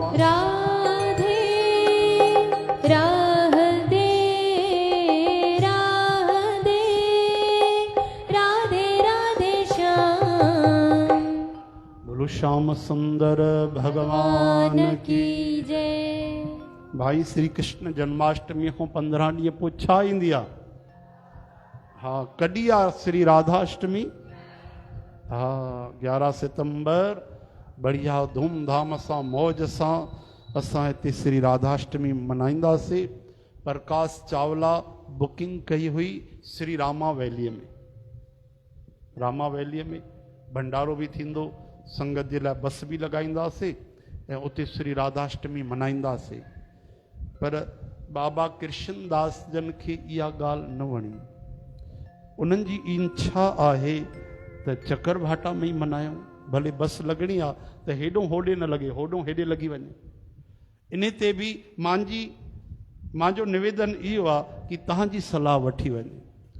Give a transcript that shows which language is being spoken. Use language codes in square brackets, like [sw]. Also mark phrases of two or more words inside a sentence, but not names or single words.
[hi] राधे राह दे राह दे, राधे राधे श्याम। बोलो श्याम सुंदर भगवान की। जय। [sd] भाई श्री कृष्ण जन्माष्टमी को 15 ॾींहं पोइ छा ईंदी आहे? हाँ, कॾहिं आहे श्री राधाष्टमी? हाँ, 11 सितंबर बढ़िया धूमधाम सां मौज सां असां हिते श्री राधाष्टमी मनाईंदासीं। प्रकाश चावला बुकिंग कई हुई श्री रामा वैलीअ में। रामा वैलीअ में भंडारो भी थींदो, संगत जे लाइ बस भी लॻाईंदासीं ऐं उते श्री राधाष्टमी मनाईंदासीं। पर बाबा कृष्ण दास जन खे इहा ॻाल्हि न वणी। उन्हनि जी इच्छा आहे त चकर भाटा में ई मनायूं, भले बस लॻणी आहे त हेॾो होॾे न लॻे, होॾो हेॾे लॻी वञे। इन ते बि मुंहिंजो निवेदन इहो आहे कि तव्हांजी सलाह वठी वञे।